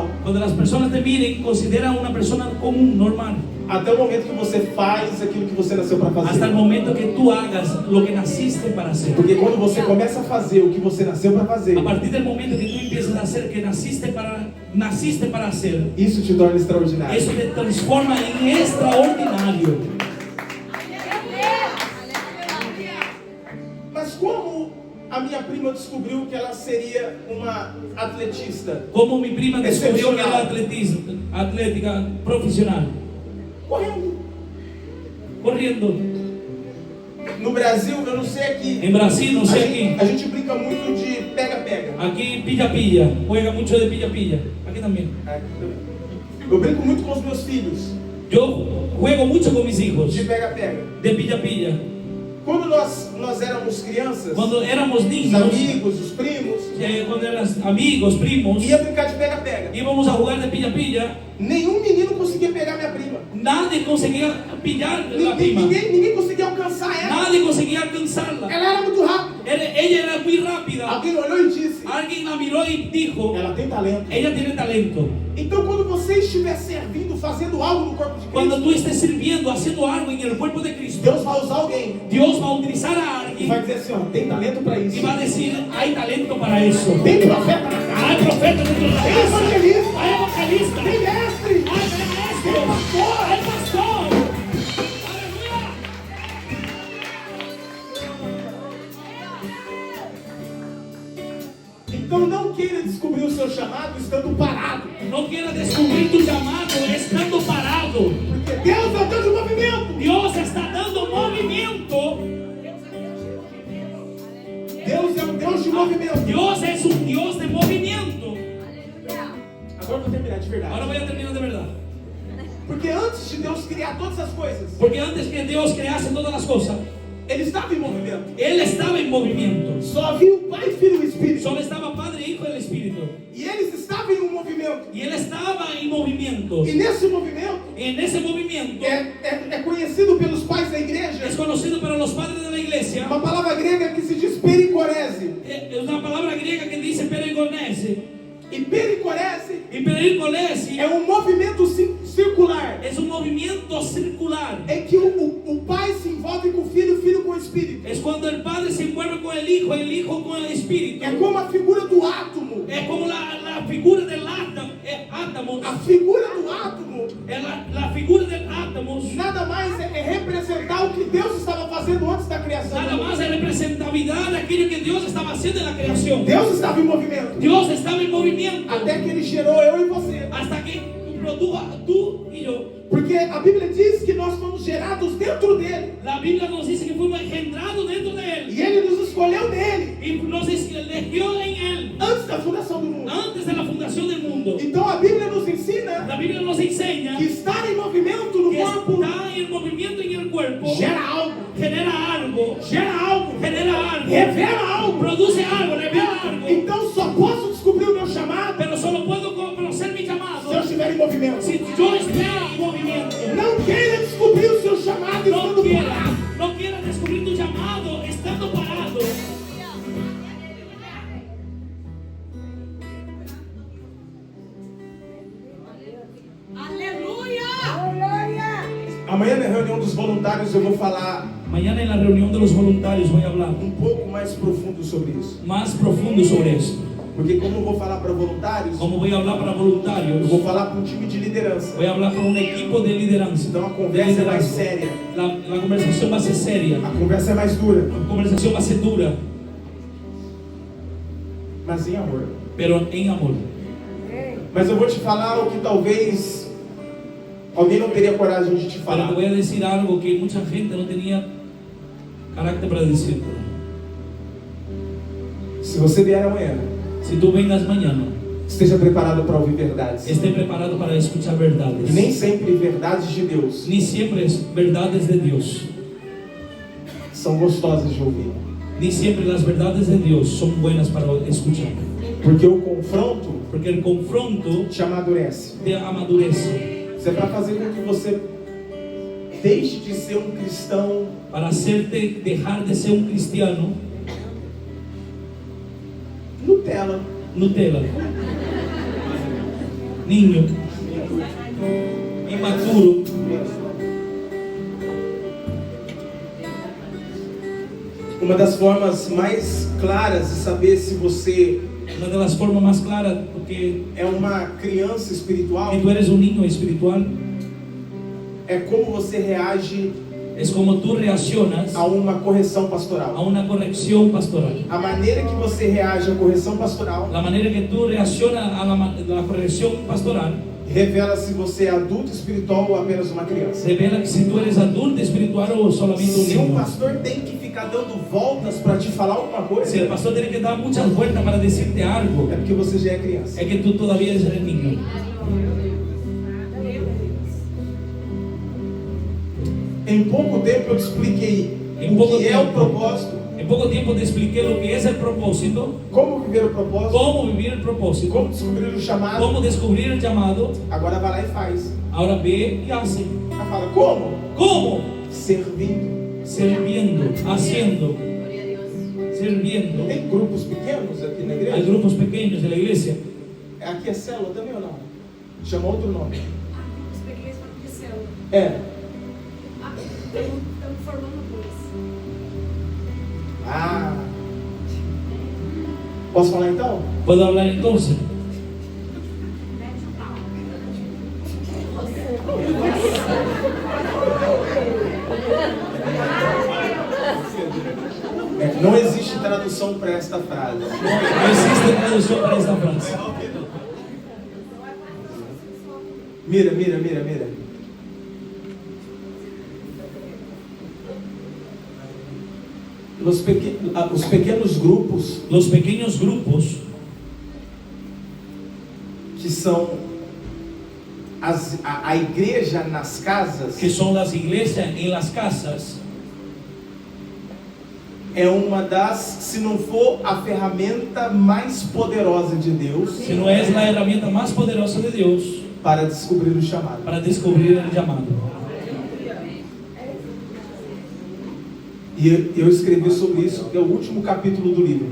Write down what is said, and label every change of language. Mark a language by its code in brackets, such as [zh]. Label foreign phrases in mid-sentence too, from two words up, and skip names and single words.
[es] Cuando las personas te miren, consideran una persona común, normal. [pt] Até o momento que você faz aquilo que você nasceu para [es] Hasta el [pt] fazer. [es] momento que tú hagas lo que naciste para hacer. [pt] Porque quando você começa a fazer o que você nasceu para fazer, [es] A partir del momento que tú empiezas a hacer que naciste para hacer, [pt] isso te torna extraordinário. [es] eso te transforma en extraordinario. [pt] Mas como a minha prima descobriu que ela seria uma atletista? [es] Como mi prima descubrió que era [pt] Excepcional. [es] atlética profesional, [pt] Correndo. [es] corriendo. [pt] No Brasil, eu não sei aqui. [es] En Brasil, no sé aquí. [pt] A gente brinca muito de pega-pega. [es] Aquí pilla-pilla, juega mucho de pilla-pilla. Aquí también. [pt] Eu brinco muito com os meus filhos [es] Yo juego mucho con mis hijos [pt] de pega-pega. [es] de pilla-pilla. [pt] Quando nós éramos crianças, [es] Cuando éramos [pt] os [es] niños, [pt] amigos, os primos, [es] cuando eran amigos, primos, [pt] ia brincar de pega-pega. [es] íbamos a jugar de pilla-pilla. [pt] Nenhum menino conseguia pegar minha prima. [es] Nadie conseguía pillar la prima. [pt] Ninguém conseguia alcançar ela. [es] Nadie conseguía alcanzarla. [pt] Ela era muito rápida. [es] Ella era muy rápida. [pt] Alguém olhou e disse: [es] Alguien la miró y dijo, [pt] ela tem talento. [es] ella tiene talento. [pt] Então, quando você estiver servindo, fazendo algo no corpo de [es] Cuando Cristo, tú estés sirviendo, haciendo algo en el cuerpo de Cristo, [pt] Deus vai usar alguém [es] Dios va a utilizar a [pt] e [es] alguien [pt] vai dizer assim: ó, tem talento para isso. [es] y va a decir, hay talento para eso. [pt] Tem profeta na casa. [es] Hay profeta dentro de la [pt] Tem [es] casa. [pt] evangelista. [es] Hay evangelista. [pt] Tem mestre. [es] Hay maestro. Hay pastor. Aleluya. [pt] Então, não queira descobrir o seu chamado estando parado. [es] No quieras descubrir tu llamado estando parado. [pt] Porque Deus é o Deus de movimento. [es] Dios está dando movimiento. [pt] Deus é um Deus de movimento. [es] Dios es un Dios de movimiento. [pt] Agora eu vou terminar de verdade. [es] Ahora voy a terminar de verdad. [pt] Porque antes de Deus criar todas as coisas, [es] Porque antes que Dios crease todas las cosas, [pt] Ele estava em movimento. [es] Él estaba en movimiento. [pt] Só havia o Pai, Filho e Espírito. [es] Solo estaba Padre, Hijo y el Espíritu. [pt] E eles estavam em um movimento. [es] Y Él estaba en movimiento. [pt] E nesse movimento [es] En ese movimiento [pt] é conhecido pelos pais da igreja [es] es conocido para los padres de la iglesia. [pt] uma palavra grega que se diz pericorese. [es] Es una palabra griega que dice perigonese. [pt] E pericorese [es] Y perigonese [pt] é um movimento circular [es] es un movimiento circular. [pt] em que o pai se envolve com o filho com o espírito. [es] Es cuando el Padre se envuelve con el Hijo con el Espíritu. [pt] É como a figura do átomo. [es] Es como la figura del átomo. [pt] A figura do átomo [es] La figura del átomo [pt] nada mais é representar o que Deus estava fazendo antes da criação. [es] nada más es representatividad de aquello que Dios estaba haciendo en la creación. [pt] Deus estava em movimento [es] Dios estaba en movimiento [pt] até que Ele gerou eu e você. [es] hasta que produjo tú y yo. [pt] Porque a Bíblia diz que nós fomos gerados dentro dele. [es] La Biblia nos dice que fuimos engendrados dentro de Él [pt] E Ele nos escolheu nele [es] y nos eligió en Él [pt] antes da fundação do mundo. [es] antes de la fundación del mundo. [pt] Então a Bíblia nos ensina [es] La Biblia nos enseña [pt] que estar em movimento no [es] que [pt] corpo [es] está en movimiento en el cuerpo [pt] gera algo, [es] genera algo, [pt] revela algo. [es] produce algo, revela algo. [pt] Então só posso descobrir o meu chamado [es] Pero solo puedo conocer mi [pt] se eu [es] llamado [pt] estiver em movimento. [es] si yo estoy en movimiento. [pt] Não queira descobrir o seu chamado estando parado. [es] No quieras descubrir tu llamado estando parado. [pt] Aleluia! Aleluia. Amanhã na reunião dos voluntários eu vou falar [es] Mañana en la reunión de los voluntarios voy a hablar [pt] pouco mais profundo sobre isso. [es] más profundo sobre esto. [pt] Porque como eu vou falar para voluntários, [es] Como voy a hablar para [pt] eu [es] voluntarios, [pt] vou falar para um time de liderança. [es] voy a hablar con un equipo de lideranza. [pt] Então a conversa é mais séria, [es] La conversación va a ser seria, [pt] a conversa é mais dura, [es] la conversación va a ser dura, [pt] mas em amor. [es] pero en amor. [pt] Mas eu vou te falar o que talvez alguém não teria coragem de te [es] Pero [pt] falar. [es] te voy a decir algo que mucha gente no tenía carácter para decirlo. [pt] Se você vier amanhã, [es] Si tú vengas mañana, [pt] esteja preparado para ouvir verdades. [es] esté preparado para escuchar verdades. [pt] E nem sempre verdades de Deus [es] Ni siempre es verdades de Dios. [pt] são gostosas de ouvir. [es] Ni siempre las verdades de Dios son buenas para escuchar. [pt] Porque o confronto [es] Porque el confronto [pt] te amadurece. [es] te amadurece. [pt] Isso é para fazer com que você deixe de ser um cristão [es] Para dejar de ser un cristiano [pt] Nutella. [es] Nutella. Niño. [pt] Imaturo. Uma das formas mais claras de saber se você [es] Una de las formas más claras, porque [pt] é uma criança espiritual, [es] tú eres un niño espiritual, [pt] é como você reage [es] es como tú reaccionas [pt] a uma correção [es] a pastoral. una corrección pastoral. [pt] A maneira que você reage à correção pastoral [es] La manera que tú reaccionas a la corrección pastoral [pt] revela se você é adulto espiritual ou apenas uma criança. [es] revela que si tú eres adulto espiritual o solamente un [pt] Se um [es] niño. [pt] pastor tem que ficar dando voltas para te falar alguma coisa, [es] Si el pastor tiene que dar muchas vueltas para decirte algo, [pt] é porque você já é criança. [es] es que tú todavía eres el niño. [pt] Em pouco tempo eu te expliquei Em o pouco que é o tempo. propósito, [es] En poco tiempo te expliqué lo que es el propósito, [pt] como viver o propósito, [es] cómo vivir el propósito, [pt] como descobrir o chamado. [es] cómo descubrir el llamado. [pt] Agora vai lá e faz. [es] Ahora ve y hace. [pt] Ela fala, como? [es] ¿Cómo? [pt] Servindo. [es] Sirviendo, haciendo, sirviendo. [pt] Tem grupos pequenos aqui na [es] Hay [pt] igreja? [es] grupos pequeños de la iglesia. [pt] Aqui é célula também ou não? Chama outro nome. Os pequenos foram de célula. É. Estamos formando dois. Ah. Posso falar então? [es] ¿Puedo hablar entonces? [pt] Não existe tradução para esta frase. [es] No existe traducción para esta frase. Mira, mira, mira, mira. [pt] Os pequenos grupos [es] Los pequeños grupos [pt] que são a igreja nas casas [es] que son las iglesias en las casas [pt] é uma das, se não for a ferramenta mais poderosa de Deus [es] si no es la herramienta más poderosa de Dios [pt] para descobrir o chamado. [es] para descubrir el llamado. [pt] E eu escrevi sobre isso, que é o último capítulo do livro.